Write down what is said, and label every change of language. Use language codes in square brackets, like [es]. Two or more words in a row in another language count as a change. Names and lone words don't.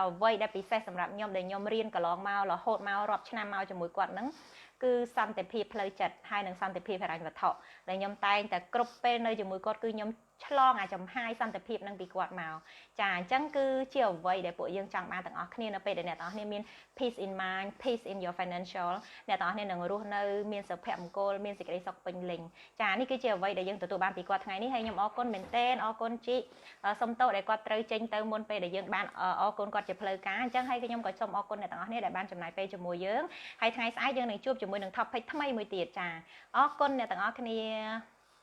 [km] អ្វីដែលពិសេសសម្រាប់ខ្ញុំដែលខ្ញុំរៀនកន្លងមករហូតមករាប់ឆ្នាំមកជាមួយគាត់ហ្នឹងគឺសន្តិភាពផ្លូវចិត្តហើយនិងសន្តិភាពហិរញ្ញវត្ថុដែលខ្ញុំតែង តែគ្រប់ពេលនៅជាមួយគាត់គឺខ្ញុំឆ្លងអាចចំហាយសន្តិភាពនឹងពីគាត់មកចាអញ្ចឹងគឺជាអ្វីដែលពួកយើងចង់បាន ទាំងអស់គ្នានៅពេលដែលអ្នកទាំងអស់គ្នាមាន [en] peace in mind peace in your financial [km] អ្នកទាំងអស់គ្នានឹងរស់នៅមានសុភមង្គលមានសេចក្តីសុខពេញលេញចានេះគឺជាអ្វីដែលយើងទទួលបានពីគាត់ថ្ងៃនេះហើយខ្ញុំអរគុណមែនទែនអរគុណជីសុំទោសដែលគាត់ត្រូវចេញទៅមុនពេលដែលយើងបានអរគុណគាត់ជាផ្លូវការអញ្ចឹងហើយខ្ញុំក៏សូមអរគុណអ្នកទាំងអស់គ្នាដែលបានចំណាយពេលជាមួយយើងហើយថ្ងៃស្អែកយើងនឹងជួបជាមួយនឹង topic ថ្មីមួយទៀតចាអរគុណអ្នកទាំងអស់គ្នា